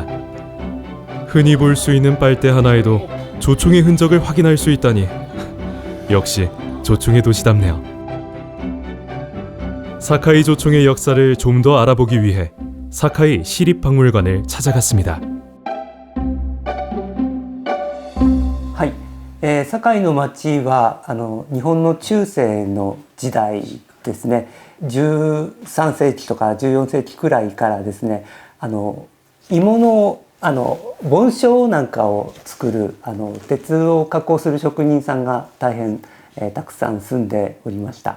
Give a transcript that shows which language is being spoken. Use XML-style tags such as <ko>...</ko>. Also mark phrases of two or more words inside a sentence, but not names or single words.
<ko>흔히 볼 수 있는 빨대 하나에도 조총의 흔적을 확인할 수 있다니 역시 조총의 도시답네요. 사카이 조총의 역사를 좀 더 알아보기 위해 사카이 시립박물관을 찾아갔습니다.</ko> <ja>堺の町は日本の中世の時代ですね、13世紀とか14世紀くらいからですね、鋳物盆栽なんかを作る鉄を加工する職人さんが大変たくさん住んでおりました。</ja>